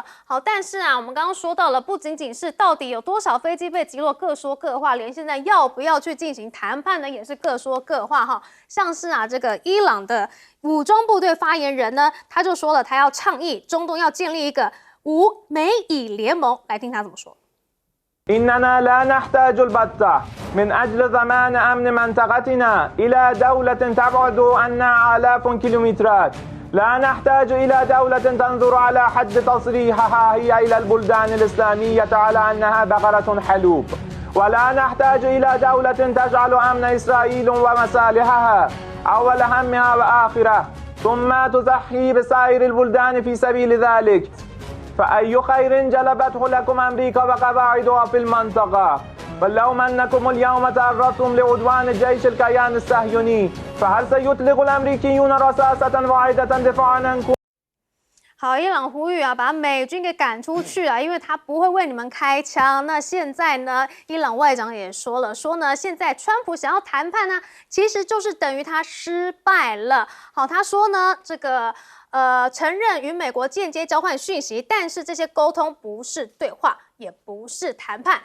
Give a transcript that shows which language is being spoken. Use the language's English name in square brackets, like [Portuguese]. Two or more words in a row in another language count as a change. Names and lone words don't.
[Chinese] 好，但是我们刚刚说到了，不仅仅是到底有多少飞机被击落，各说各话，连现在要不要去进行谈判呢，也是各说各话哈。像是这个伊朗的武装部队发言人呢，他就说了，他要倡议中东要建立一个无美以联盟，来听他怎么说。 [Arabic] إننا لا نحتاج البتة من أجل ضمان أمن منطقتنا إلى دولة تبعد عنا آلاف كيلومترات. لا نحتاج إلى دولة تنظر على حد تصريحها هي إلى البلدان الإسلامية على أنها بقرة حلوب. ولا نحتاج إلى دولة تجعل أمن إسرائيل ومصالحها أول همها وآخرة ثم تضحي بسائر البلدان في سبيل ذلك. فأي خير جلبته لكم أمريكا وقواعدها في المنطقة. ولو أنكم اليوم تعرضتم لعدوان جيش الكيان الصهيوني فهل سيطلق الأمريكيون رصاصة واحدة دفاعا عنكم؟ [Chinese] 好，伊朗呼吁把美军给赶出去因为他不会为你们开枪。那现在呢，伊朗外长也说了，说呢，现在川普想要谈判呢，其实就是等于他失败了。好，他说呢，这个承认与美国间接交换讯息，但是这些沟通不是对话，也不是谈判。